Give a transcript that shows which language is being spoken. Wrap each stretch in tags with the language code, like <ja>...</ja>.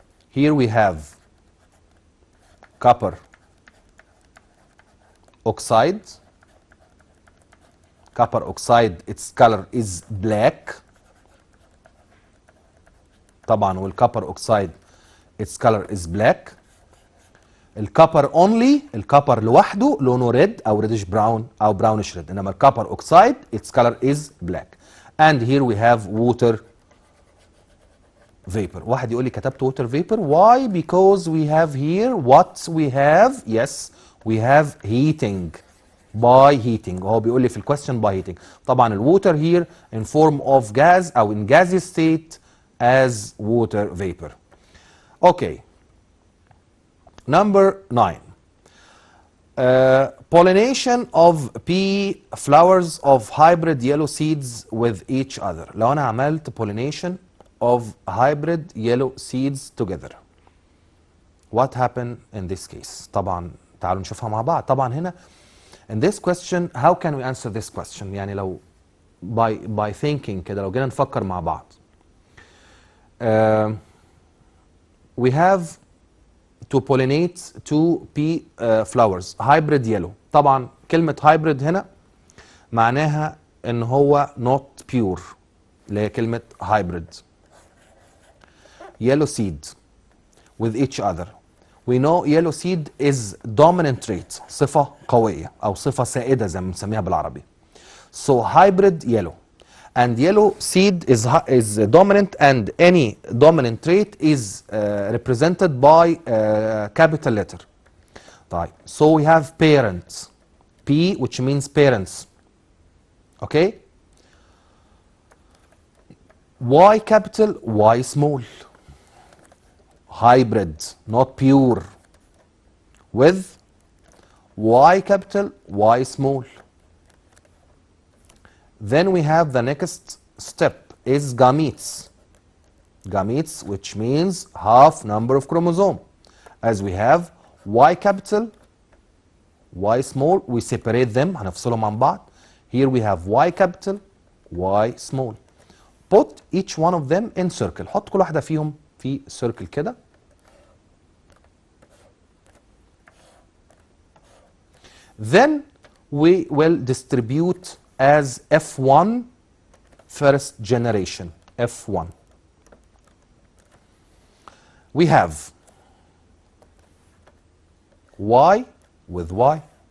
<en>Here we have copper oxide. Copper oxide, its color is black. طبعا والcopper oxide its color is black.</en> <ar>الكوبر only، الكوبر لوحده لونه ريد او ريدش براون او براونش ريد، انما الكوبر اوكسايد</ar> <en>its color is black. And here we have water vapor.</en> <ar>واحد يقول لي كتبت water vapor.</ar> <en>Why? Because we have here what we have. Yes, we have heating by heating.</en> <ar>وهو بيقول لي في الكويستشن by heating.</ar> <en>طبعا الووتر here in form of gas او in gaseous state as water vapor. Okay. Number 9. Pollination of pea flowers of hybrid yellow seeds with each other. لو انا عملت pollination of hybrid yellow seeds together. What happened in this case?</en> <ar>طبعا تعالوا نشوفها مع بعض. طبعا هنا</ar> <en>in this question how can we answer this question؟</en> <ar>يعني لو by thinking كده لو جينا نفكر مع بعض.</ar> <en>We have to pollinate two pea flowers hybrid yellow.</en> <ar>طبعا كلمة hybrid هنا معناها ان هو</ar> <en>not pure</en> <ar>اللي هي كلمة hybrid.</ar> <en>Yellow seed with each other. We know yellow seed is dominant trait</en> <ar>صفة قوية أو صفة سائدة زي ما بنسميها بالعربي.</ar> <en>So hybrid yellow and yellow seed is dominant and any dominant trait is represented by capital letter. طيب so we have parents P which means parents. Okay. Y capital Y small. Hybrid not pure with Y capital Y small. Then we have the next step is gametes. Gametes which means half number of chromosome. As we have Y capital Y small, we separate them</en> <ar>هنفصلهم عن بعض.</ar> <en>Here we have Y capital Y small. Put each one of them in circle.</en> <ar>حط كل واحدة فيهم في circle كده.</ar> <en>Then we will distribute as F1 first generation. F1. We have Y with Y.</en>